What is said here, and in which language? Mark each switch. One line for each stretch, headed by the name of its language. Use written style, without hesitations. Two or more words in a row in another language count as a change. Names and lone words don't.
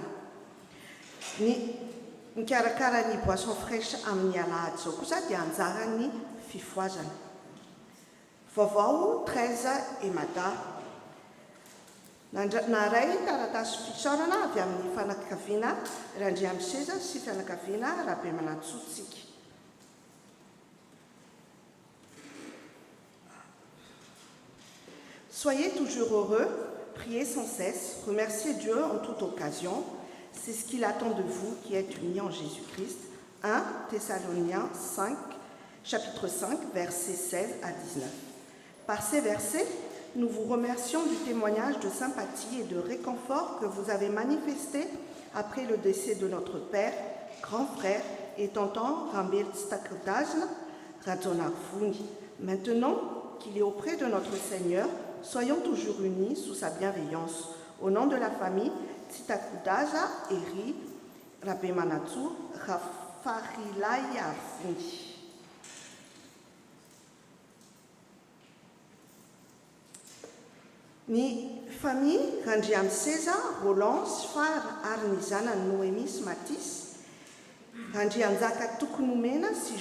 Malagasy: Ny mikarakara ny
French: boisson fraîche
Malagasy: amin'ny alahady zao kosa dia anjarany fifoazana. Vaovao 13 Emada. Naray taratasy fisaorana avy amin'ny fanakaviana Randriamaseza sy fianakaviana Rabemanatsotsika.
French: Soyez toujours heureux, priez sans cesse, remerciez Dieu en toute occasion. C'est ce qu'il attend de vous qui êtes unis en Jésus-Christ. 1 Thessaloniciens 5, chapitre 5, versets 16 à 19. Par ces versets, nous vous remercions du témoignage de sympathie et de réconfort que vous avez manifesté après le décès de notre père, grand frère et tonton Rambert Stakudajna Radjonarfuni. Maintenant qu'il est auprès de notre Seigneur, soyons toujours unis sous sa bienveillance. Au nom de la famille, Tsitakudaja Eri Rabemanatsu Rafarilaya Fundi.
Malagasy: Ny famille Randriamaseza, Roland, Sfar ary ny zanany Noémie sy Matisy, Randrianjaka Tokonomena sy